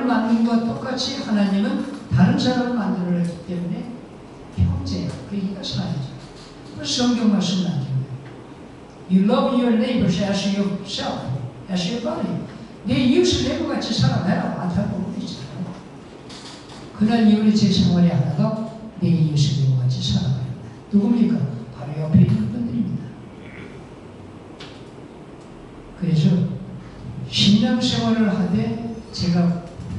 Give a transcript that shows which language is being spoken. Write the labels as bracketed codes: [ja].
[ko] 너를 만든 것과 똑같이 하나님은 다른 사람을 만들어냈기 때문에 형제, 그러니까 사랑이죠. 그래서 성경 말씀 나중에 [en] You love your neighbors as yourself, as your body. [ko] 내 이웃을 내가같이 사랑해라. 안타까운 거 있잖아요. 그날 이후에 제 생활의 하나가 내 이웃을 내가같이 사랑해야 한다. 누굽니까? 바로 옆에 있는 분들입니다. 그래서 신앙생활을 하되 제가